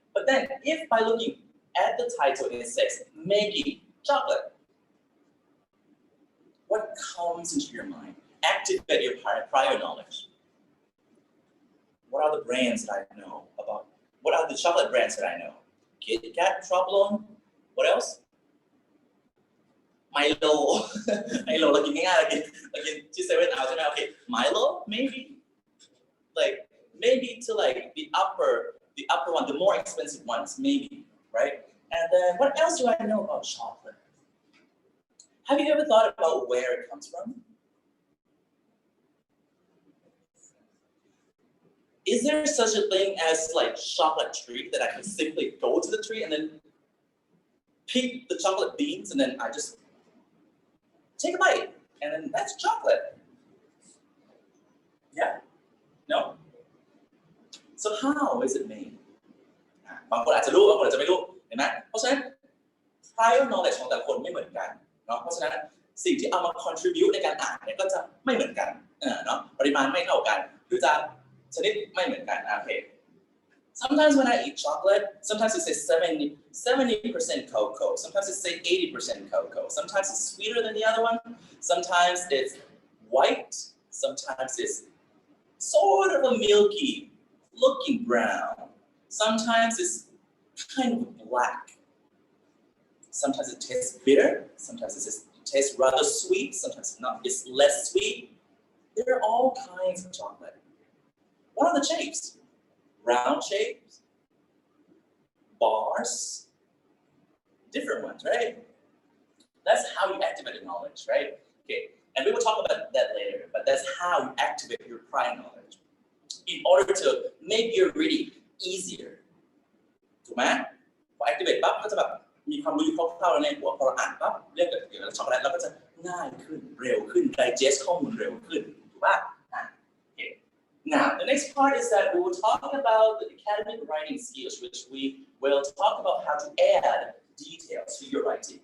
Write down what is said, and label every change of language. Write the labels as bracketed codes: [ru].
[en] But then, if by looking at the title it says making chocolate, what comes into your mind? Activate your prior knowledge. What are the brands that I know about? What are the chocolate brands that I know? Kit Kat, Troubleon, what else? Milo [th] ไมโลเรากินง่ายๆเรากินที่เซเว่นเอาใช่ไหมโอเค [en] Milo maybe like maybe to like the upper one the more expensive ones maybe right and then what else do I know about chocolate have you ever thought about where it comes from is there such a thing as like chocolate tree that I can simply go to the tree and then pick the chocolate beans and then I just take a bite and then that's chocolate yeah no so how is it made [th] บางคนอาจจะรู้บางคนอาจจะไม่รู้เห็นไหมเพราะฉะนั้น prior knowledge ของแต่ละคนไม่เหมือนกันเนาะเพราะฉะนั้นสิ่งที่เอามา contribute ในการอ่านเนี่ยก็จะไม่เหมือนกันเนาะปริมาณไม่เท่ากันหรือจะชนิดไม่เหมือนกันโอเค [en] Sometimes when I eat chocolate, sometimes it says 70% cocoa. Sometimes it says 80% cocoa. Sometimes it's sweeter than the other one. Sometimes it's white. Sometimes it's sort of a milky looking brown. Sometimes it's kind of black. Sometimes it tastes bitter. Sometimes it tastes rather sweet. Sometimes it's less sweet. There are all kinds of chocolate. What are the shapes? Round shapes, bars, different ones, right? That's how you activate knowledge, right? Okay, and we will talk about that later, but that's how you activate your prior knowledge in order to make your reading easier. [th] ถูกไหมพอ activate ปั๊บก็จะแบบมีความรู้อยู่คร่าวๆในหัวพอเราอ่านปั๊บเรื่องเกี่ยวกับช็อกโกแลตเราก็จะง่ายขึ้นเร็วขึ้น digest ข้อมูลเร็วขึ้นถูกป่ะ [en] Now, the next part is that we will talk about the academic writing skills, which we will talk about how to add details to your writing.